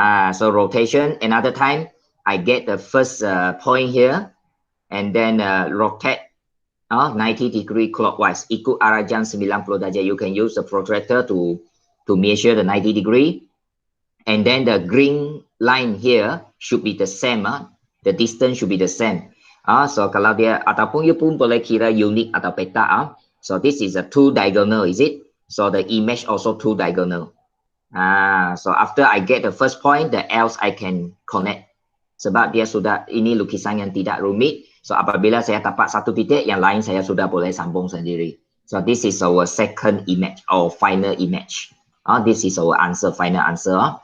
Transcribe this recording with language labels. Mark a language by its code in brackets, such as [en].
[en] So rotation, another time I get the first point here and then rotate 90 degree clockwise. [ms] Ikut arah jam 90 darjah. [en] You can use the protractor to measure the 90 degree. And then the green line here should be the same. The distance should be the same. [ms] So kalau dia, ataupun you pun boleh kira unit atau peta. [en] So this is a 2 diagonal, is it? So the image also 2 diagonal. So after I get the first point, the else I can connect. [ms] Sebab dia sudah, ini lukisan yang tidak rumit. So apabila saya dapat satu titik, yang lain saya sudah boleh sambung sendiri. [en] So this is our second image or final image. This is our answer, final answer.